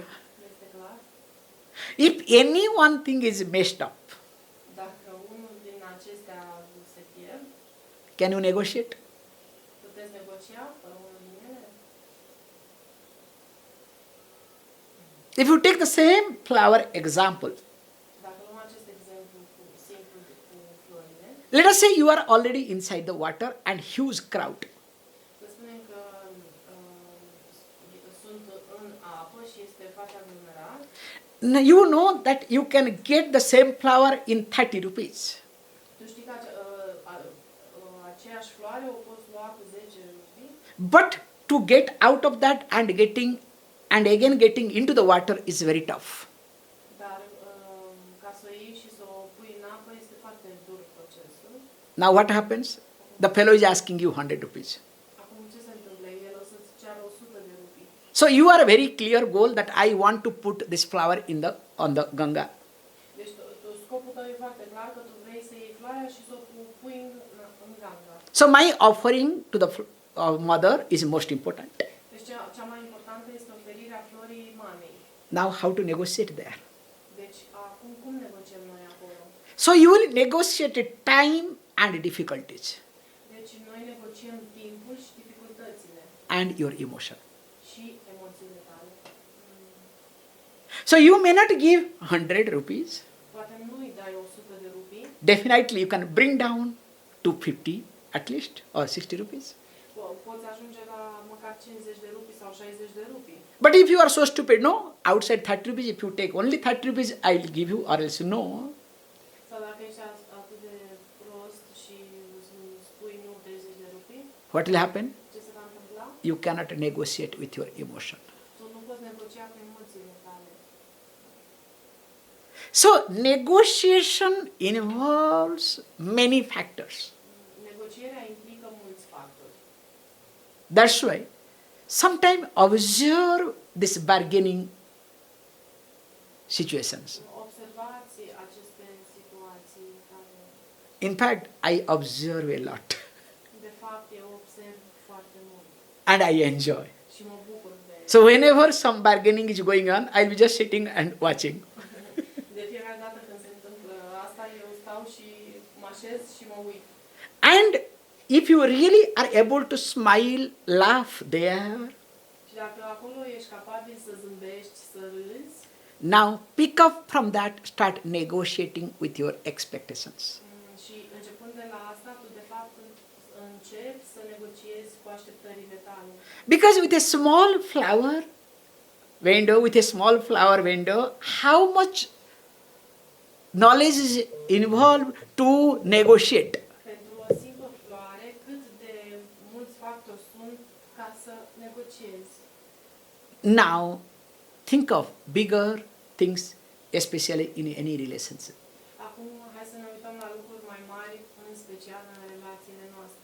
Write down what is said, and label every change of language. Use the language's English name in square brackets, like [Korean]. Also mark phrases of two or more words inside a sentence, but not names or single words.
[Romanian] Este clar? [English] If any one thing is messed up, [Romanian] Dacă unul din acestea se pierd, [English] can you negotiate? [Romanian] puteți negocia fără unul din ele? [English] If you take the same flower example, [Romanian] Dacă luăm acest exemplu simplu cu florile, [English] let us say you are already inside the water and huge crowd. [Romanian] să spunem că sunt în apă și faci aglomerat, [English] Now you know that you can get the same flower in 30 rupees. [Romanian] tu știi că aceeași floare o poți lua cu 10 rupii, [English] But to get out of that and again getting into the water is very tough. [Romanian] dar ca să o iei și să o pui în apă este foarte dur procesul. [English] Now what happens? The fellow is asking you 100 rupees. [Romanian] Acum ce se întâmplă? El o să-ți ceară 100 de rupii. [English] So you are a very clear goal that I want to put this flower on the Ganga. [Romanian] Deci scopul tău e foarte clar că tu vrei să iei floarea și să o pui în Ganga. [English] So my offering to the mother is most important. [Romanian] Deci cea mai importantă este oferirea florii mamei. [English] Now how to negotiate there? [Romanian] Deci acum cum negociem noi acolo? [English] So you will negotiate time and difficulties [Romanian] Deci noi negociem timpul și dificultățile [English] and your emotion. [Romanian] și emoțiile tale. [English] So you may not give 100 rupees. [Romanian] Poate nu îi dai 100 de rupii, [English] Definitely you can bring down to 50 at least or 60 rupees. [Romanian] poți ajunge la măcar 50 de rupii sau 60 de rupii. [English] But if you are so stupid, no, outside 30 rupees, if you take only 30 rupees, I will give you, or else no. [Romanian] Sau dacă ești atât de prost și spui nu 30 de rupii, [English] What will happen? [Romanian] ce se va întâmpla? [English] You cannot negotiate with your emotion. [Romanian] Tu nu poți negocia cu emoțiile tale. [English] So negotiation involves many factors. [Romanian] Negocierea implică mulți factori. [English] That's why sometimes observe this bargaining situations. [Romanian] Observați aceste situații care, [English] In fact, I observe a lot [Romanian] de fapt, eu observ foarte mult [English] and I enjoy. [Romanian] și mă bucur de [English] So whenever some bargaining is going on, I'll be just sitting and watching. [Romanian] De fiecare dată când se așez și mă uit. [English] And if you really are able to smile, laugh there, [Romanian] Și dacă acolo ești capabil să zâmbești, să râzi, [English] now pick up from that, start negotiating with your expectations. [Romanian] și începând de la asta, tu de fapt începi să negociezi cu așteptările tale. [English] Because with a small flower window, how much knowledge is involved to negotiate. [Romanian] Pentru o simplă floare, cât de mulți factori sunt ca să negociezi. [English] Now, think of bigger things, especially in any relationship. [Romanian] Acum, hai să ne uităm la lucruri mai mari, în special în relațiile noastre.